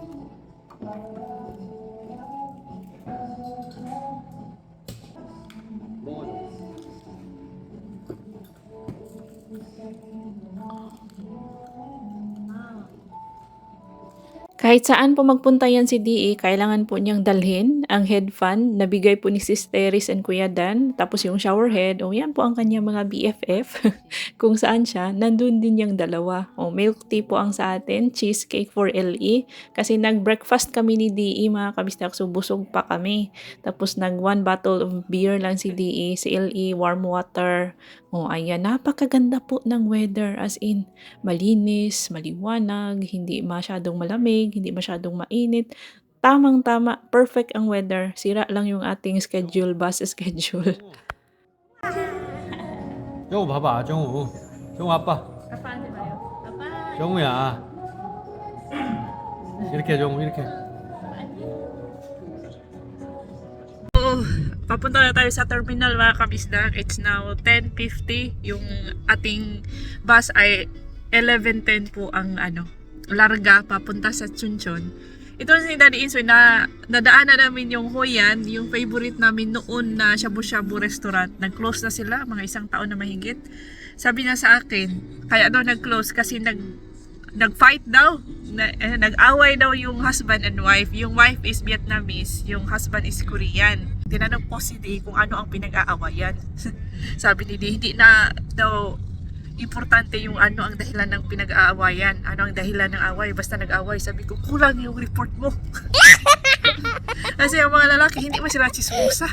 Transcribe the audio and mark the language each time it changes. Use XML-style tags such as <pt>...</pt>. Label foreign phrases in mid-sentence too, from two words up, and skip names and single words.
<ko>먹어.</ko> <tl>Kahit saan po magpunta yan si DE, kailangan po niyang dalhin ang</tl> <en>head fan</en> <tl>na bigay po ni Sis Teres and Kuya Dan. Tapos yung</tl> <en>shower head,</en> <tl>yan po ang kanyang mga BFF. Kung saan siya, nandun din yung dalawa. Milk tea po ang sa atin,</tl> <en>cheesecake for LE.</en> <tl>Kasi nag-breakfast kami ni DE mga kabistak, so busog pa kami. Tapos nag</tl> <en>1 bottle of beer</en> <tl>lang si DE, si LE, warm water. Ayan, napakaganda po ng weather, as in, malinis, maliwanag, hindi masyadong malamig, hindi masyadong mainit. Tamang-tama, perfect ang weather. Sira lang yung ating schedule,</tl> <en>bus schedule.</en> <ko>정우 봐봐, 정우. 정우 아빠. Apaante tayo? Apa? 정우야. 이렇게 정우 이렇게.</ko> <tl>Papunta na tayo sa terminal mga kabisdak.</tl> <en>It's now 10:50.</en> <tl>Yung ating bus ay 11:10 po ang larga papunta sa Chuncheon. Ito si Daddy Insoy na nadaanan namin yung Hoyan, yung favorite namin noon na shabu-shabu restaurant. Nag-close na sila, mga 1 taon na mahigit. Sabi niya sa akin, kaya daw nag-close kasi nag-fight daw. Nag-away daw yung</tl> <en>husband and wife.</en> <tl>Yung</tl> <en>wife is Vietnamese,</en> <tl>yung</tl> <en>husband is Korean.</en> <tl>Tinanong ko si Dee kung ano ang pinag-aawayan. Sabi ni Dee, hindi na daw importante yung ano ang dahilan ng pinag-aawayan. Ano ang dahilan ng away, basta nag-away. Sabi ko, kulang yung report mo. Kasi ang mga lalaki, hindi mo sila chismosa.</tl>